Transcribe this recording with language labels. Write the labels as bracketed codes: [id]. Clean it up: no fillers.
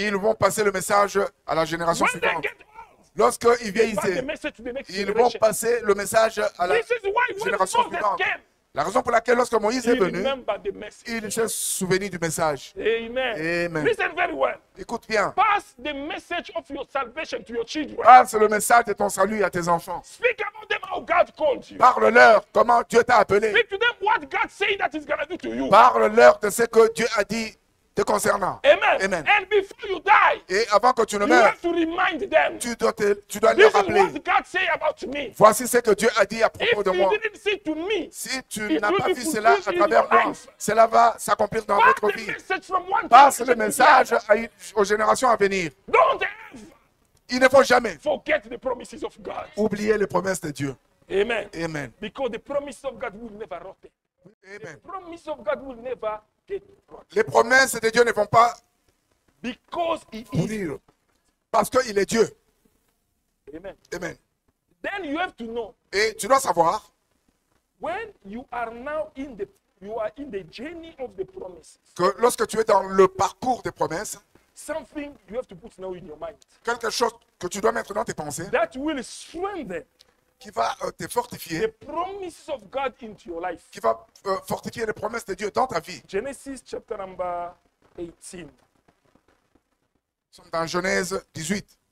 [fr] ils vont passer le message à la génération [en] When they [fr] suivante. [en] get old, [fr] Lorsqu'ils [en] pass the [fr] vieillissaient, [en] message to the next [fr] ils vont [en] generation. [fr] passer le message à la [en] This is why when [fr] génération [en] Moses [fr] suivante. [en] came, [fr] La raison pour laquelle, lorsque Moïse est [en] he [fr] venu, [en] remembered the message. [fr] il s'est souvenu du message. [en] Amen. [fr] Amen. [en] Listen very well. [fr] Écoute bien. [en] Pass the message of your salvation to your children. [fr] Passe le message de ton salut à tes enfants. [en] Speak about them how God called you. [fr] Parle-leur comment Dieu t'a appelé. [en] Speak to them what God said that He's gonna do to you. [fr] Parle-leur de ce que Dieu a dit te concernant. [en] Amen. [fr] Amen. [en] And before you die, [fr] Et avant que tu ne [en] you [fr] meurs, [en] have to remind them. [fr] tu dois [en] This [fr] leur [en] is [fr] rappeler. [en] what God said about me. [fr] Voici ce que Dieu a dit à [en] If [fr] propos de [en] you [fr] moi. [en] didn't see to me, [fr] Si tu [en] it [fr] n'as [en] will [fr] pas [en] be [fr] vu cela à [en] fulfilled in [fr] travers [en] your [fr] moi, [en] life. [fr] cela va s'accomplir dans [en] pass [fr] votre [en] the [fr] vie. [en] message from one [fr] Passe le [en] generation to the [fr] message [en] other. [fr] aux générations à venir. [en] Don't ever [fr] Il ne faut jamais [en] forget the promises of God. [fr] oublier les promesses de Dieu. [en] Amen. [fr] Amen. [en] Because the promises of God will never rot. [fr] Amen. [en] The promise of God will never get rot. [fr] Les promesses de Dieu ne vont pas [en] Because He is. [fr] pourrir parce qu'il est Dieu. [en] Amen. [fr] Amen. [en] Then you have to know [fr] Et tu dois savoir, [en] when you are now in the journey of the promises. [fr] que lorsque tu es dans le parcours des promesses, [en] Something you have to put now in your mind [fr] quelque chose que tu dois mettre dans tes pensées, [en] that will strengthen [fr] qui va te [en] the [fr] fortifier, [en] promises of God into your life. [fr] qui va fortifier les promesses de Dieu dans ta vie. [en] Genesis chapter number 18. [fr] Nous sommes dans Genèse 18.